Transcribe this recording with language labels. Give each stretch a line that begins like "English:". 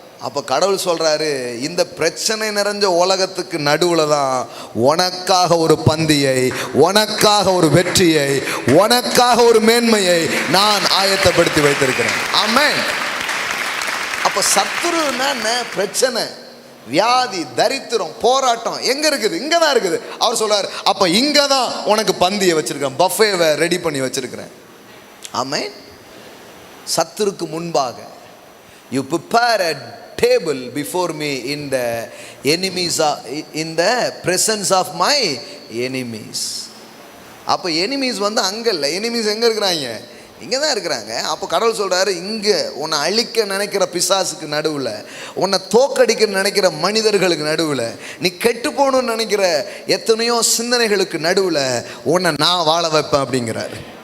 Tamil: அப்போ கடவுள் சொல்கிறாரு, இந்த பிரச்சனை நிறைஞ்ச உலகத்துக்கு நடுவில் தான் உனக்காக ஒரு பந்தியை, உனக்காக ஒரு வெற்றியை, உனக்காக ஒரு மேன்மையை நான் ஆயத்தப்படுத்தி வைத்திருக்கிறேன். ஆமென். அப்போ சத்துருன்னா என்ன? பிரச்சனை, வியாதி, தரித்திரம், போராட்டம் எங்கே இருக்குது? இங்கே தான் இருக்குது. அவர் சொல்றார், அப்போ இங்கே தான் உனக்கு பந்தியை வச்சிருக்கேன், பஃபேவை ரெடி பண்ணி வச்சிருக்கிறேன். ஆமென். சத்துருக்கு முன்பாக
English: you prepare a table before me in the enemies in the presence of my enemies.
Tamil: அப்போ எனிமீஸ் வந்து அங்கே இல்லை, எனிமீஸ் எங்கே இருக்கிறாங்க? இங்கே தான் இருக்கிறாங்க. அப்போ கடவுள் சொல்கிறாரு, இங்கே உன்னை அழிக்க நினைக்கிற பிசாசுக்கு நடுவில், உன்னை தோக்கடிக்க நினைக்கிற மனிதர்களுக்கு நடுவில், நீ கெட்டு போகணும்னு நினைக்கிற எத்தனையோ சிந்தனைகளுக்கு நடுவில் உன்னை நான் வாழ வைப்பேன் அப்படிங்கிறாரு.